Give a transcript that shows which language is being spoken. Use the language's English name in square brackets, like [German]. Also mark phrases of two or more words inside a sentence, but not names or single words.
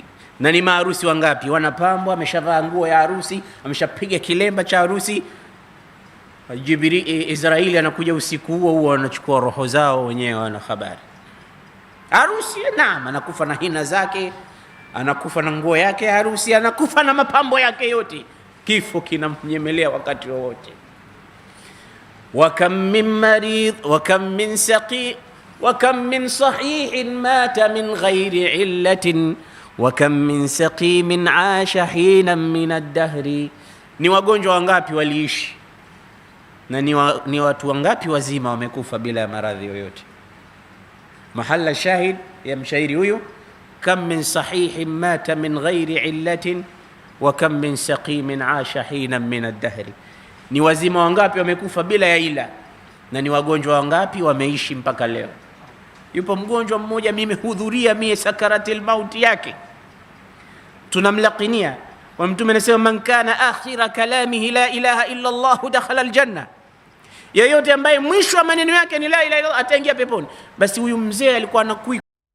[Swahili] Na ni maharusi wangapi wanapambwa, ameshavaa nguo ya harusi, ameshapiga kilemba cha harusi, Israeli anakuja usiku huo anachukua roho zao, wenyewe wana habari. Harusi naam, anakufa na hina zake, anakufa na nguo yake ya harusi, anakufa na mapambo yake yote, kifo kinamnyemelea wakati wowote. [Arabic] وكم من مريض وكم من سقي وكم من صحيح مات من غير علة وكم من سقيم عاش حينا من الدهر. [Swahili] Ni wagonjwa wangapi waliishi na ni watu wangapi wazima wamekufa bila maradhi yoyote? Mahalla shahid ya mshairi huyu, [Arabic] كم من صحيح مات من غير علة وكم من سقيم عاش حينا من الدهر. [Swahili] Ni wazima wangapi wamekufa bila ya ila, na ni wagonjwa wangapi wameishi mpaka leo? Yupo mgonjwa mmoja mimi hudhuria sakaratil mauti yake, tunamlaqinia wa Mtume anasema [Arabic] من كان آخر كلامه لا إله إلا الله دخل الجنة. [Swahili] Yeyote ambaye mwisho wa maneno yake ni [Arabic] لا إله إلا الله [Swahili] ataingia peponi. Basi huyu mzee alikuwa anakui